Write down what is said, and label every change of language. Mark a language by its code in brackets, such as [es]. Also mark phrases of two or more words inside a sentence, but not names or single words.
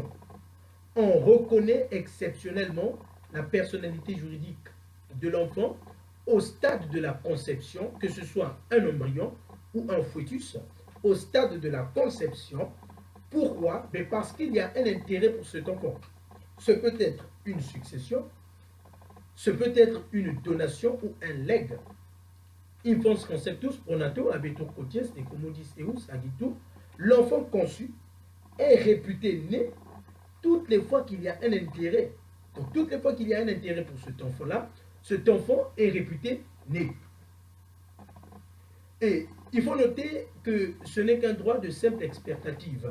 [fr] On reconnaît exceptionnellement la personnalité juridique de l'enfant au stade de la conception, que ce soit un embryon ou un fœtus, au stade de la conception. Pourquoi? Mais parce qu'il y a un intérêt pour cet enfant. Ce peut être une succession, ce peut être une donation ou un legs. [la] Infans conceptus pronato habetur quoties de commodis eus agitur. [fr] L'enfant conçu est réputé né toutes les fois qu'il y a un intérêt. Donc toutes les fois qu'il y a un intérêt pour cet enfant-là, cet enfant est réputé né. Et il faut noter que ce n'est qu'un droit de simple expertative.